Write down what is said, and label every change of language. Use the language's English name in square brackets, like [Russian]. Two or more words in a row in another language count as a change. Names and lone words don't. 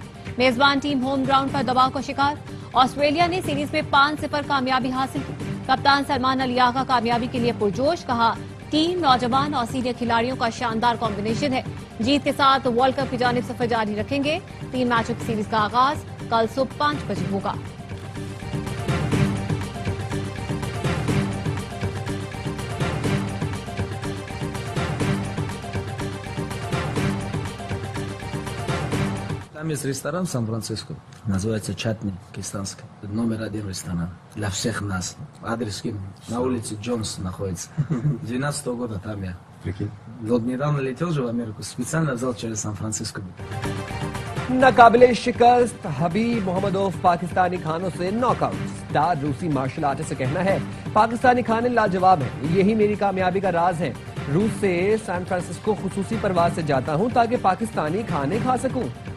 [Urdu] میزبان ٹیم ہوم گراؤنڈ پر دباؤ کا شکار۔ آسٹریلیا نے سیریز میں 5-0 کامیابی حاصل کی۔ کپتان سلمان علی آغا کامیابی کے لیے پرجوش، کہا ٹیم نوجوان اور سینئر کھلاڑیوں کا شاندار کمبینیشن ہے۔ جیت کے ساتھ ورلڈ کپ کی جانب سفر جاری رکھیں گے۔ 3 میچوں کی سیریز کا آغاز کل صبح 5 بجے ہوگا۔ [Russian] Там есть ресторан в Сан-Франциско, называется Чатни, кистанский. Номер 1 ресторан для всех нас. Адрес на улице Джонс находится. 12 года там я. Прикинь. Вот недавно летел же в Америку, специально взял через Сан-Франциско. [Urdu] ناقابل شکست حبیب محمدوف پاکستانی کھانوں سے ناک آؤٹ۔ اسٹار روسی مارشل آرٹسٹ کا کہنا ہے پاکستانی کھانے لاجواب ہیں، یہی میری کامیابی کا راز ہے۔ روس سے سان فرانسسکو خصوصی پرواز سے جاتا ہوں تاکہ پاکستانی کھانے کھا سکوں۔